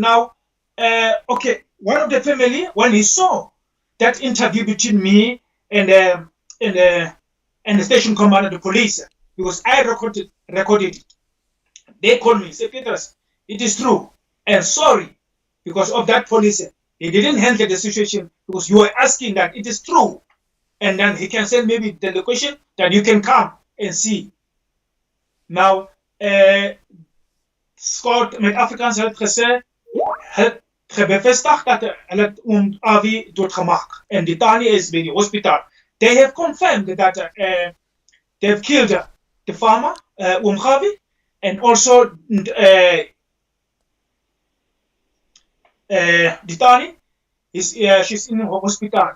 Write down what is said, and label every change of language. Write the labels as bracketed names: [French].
[English] Now, okay, one of the family, when he saw that interview between me and the station commander, the police, because I recorded it. They called me, say, Petrus, it is true, and sorry, because of that police, he didn't handle the situation because you were asking that it is true, and then he can send maybe the location that you can come and see. Now, [Afrikaans] Scott met Afrikaans het gesê, het bevestigd dat hulle Avi doodgemaak. [English] And the Tani is by the hospital. They have confirmed that they have killed the farmer, Gavi, and also the Tani she's in the hospital.